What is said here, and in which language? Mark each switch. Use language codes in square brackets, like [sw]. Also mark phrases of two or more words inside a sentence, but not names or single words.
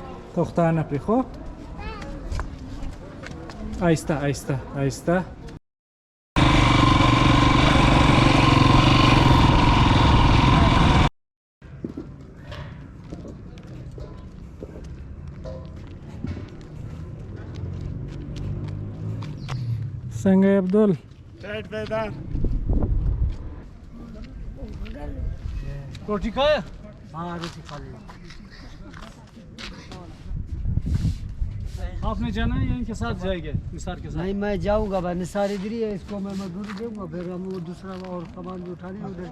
[ps] پښتانه پرې خو آهسته آهسته آهسته څنګه یې عبدل [ur] روٹی کھایا؟ ہاں روٹی کھا لی. آپ نے جانا ہے یا ان کے ساتھ جائے گے نثار کے ساتھ؟ نہیں میں جاؤں گا بھائی نثار ادھر ہی ہے اس کو میں مزدوری دوں گا پھر ہم وہ دوسرا اور سامان بھی اٹھا لیں ادھر.